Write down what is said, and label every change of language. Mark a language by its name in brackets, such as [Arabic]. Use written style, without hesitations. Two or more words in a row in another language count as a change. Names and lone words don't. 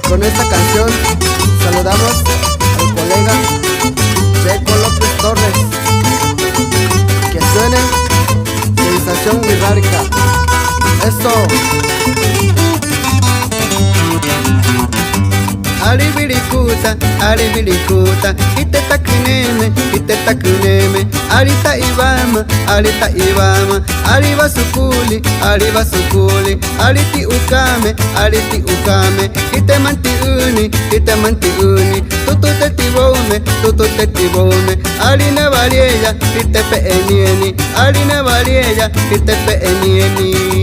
[Spanish] esta canción saludamos al colega Checo López Torres. Que suene Sensación Wixárika. Esto. [Huichol] Aribirikuta, itetakuneme, arita ibama, ariba sukuli, ariti ukame, itemanti uni, tututebome, arina variella, itepe enieni.